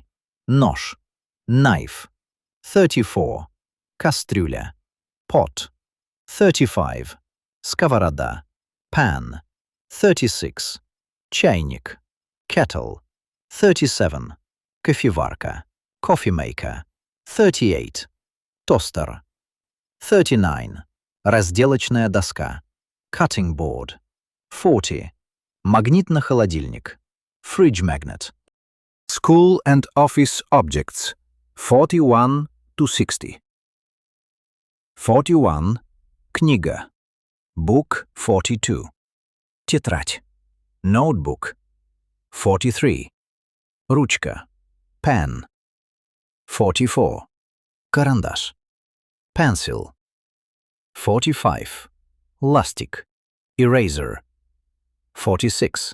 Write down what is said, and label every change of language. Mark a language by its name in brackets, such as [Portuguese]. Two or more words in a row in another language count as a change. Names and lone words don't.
[Russian] Нож, knife. 34. Кастрюля, pot. 35. Сковорода, pan. 36. Чайник, kettle. 37. Кофеварка, [English] coffee maker. 38. [Russian] Тостер. 39. Разделочная доска, [English] cutting board. 40. [Russian] Магнитно-холодильник, [English] fridge magnet. School and office objects 41 to 60. [Russian] 41. Книга. Book 42. Тетрадь. Notebook. 43. Ручка. Pen. 44. Карандаш. Pencil. 45. Ластик. Eraser. 46.